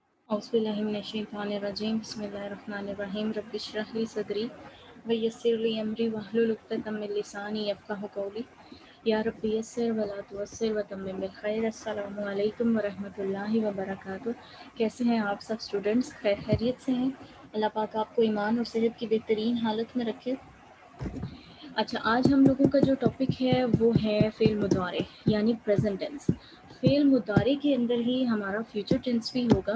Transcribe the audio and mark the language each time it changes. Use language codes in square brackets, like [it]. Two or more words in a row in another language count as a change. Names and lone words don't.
[ar] أعوذ بالله من الشيطان الرجيم بسم الله الرحمن الرحيم رب اشرح لي صدري ويسر لي أمري واحلل عقدة من لساني يفقهوا قولي يا رب يسر ولا تعسر وتمم بالخير. السلام عليكم ورحمة الله وبركاته. [ur] کیسے ہیں آپ سب اسٹوڈنٹس? خیریت سے ہیں? اللہ پاک آپ کو ایمان اور صحت کی بہترین حالت میں رکھے. اچھا، آج ہم لوگوں کا جو ٹاپک ہے وہ ہے [ar] فعل مضارع [ur] یعنی [en] present tense. [ar] فعل مضارع [ur] کے اندر ہی ہمارا [en] future tense [ur] بھی ہوگا.